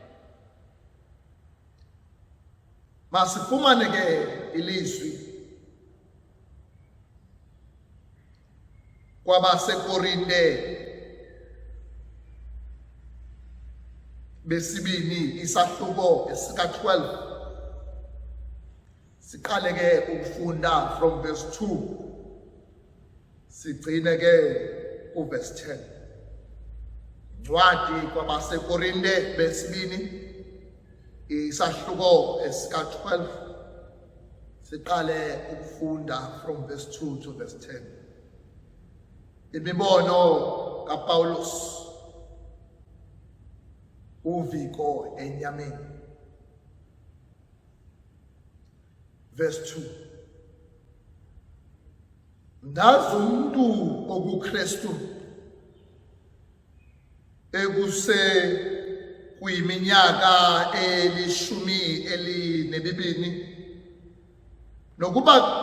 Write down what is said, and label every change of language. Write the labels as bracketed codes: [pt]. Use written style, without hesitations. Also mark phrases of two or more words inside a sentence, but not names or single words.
[xh] Masifumane ke ilizwi kwabaseKorinte besibini isahluko esika-12. Siqale ke ukufunda [en] from verse 2 [xh] sigcine ke uverse 10. Ncwadi kwabaseKorinte besibini isahluko esika-12. Siqale ukufunda [en] from verse 2 to verse 10. [xh] Imibono kaPawulos, uviko enyameni. [en] Verse 2. [xh] Ndazi umuntu okuKristu kuyiminyaka 12 nokuba